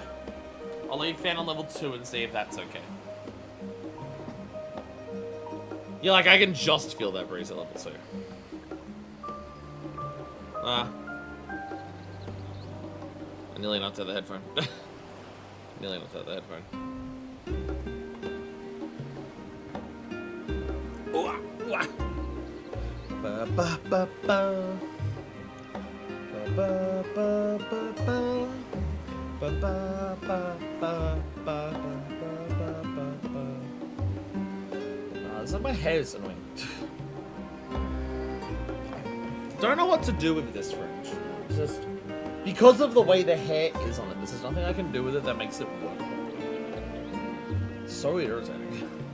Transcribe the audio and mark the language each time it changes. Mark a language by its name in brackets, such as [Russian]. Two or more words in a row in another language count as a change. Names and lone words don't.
[English] I'll leave fan on level 2 and see if that's okay. Yeah, like I can just feel that breeze at level 2. I nearly knocked out the headphone. Nearly knocked out the headphone. Ooh, ooh. Ba ba ba ba. Ba ba ba ba ba. Ba ba ba ba ba ba. So my hair is annoying. Don't know what to do with this fringe. It's just because of the way the hair is on it. There's nothing I can do with it that makes it work. It's so irritating.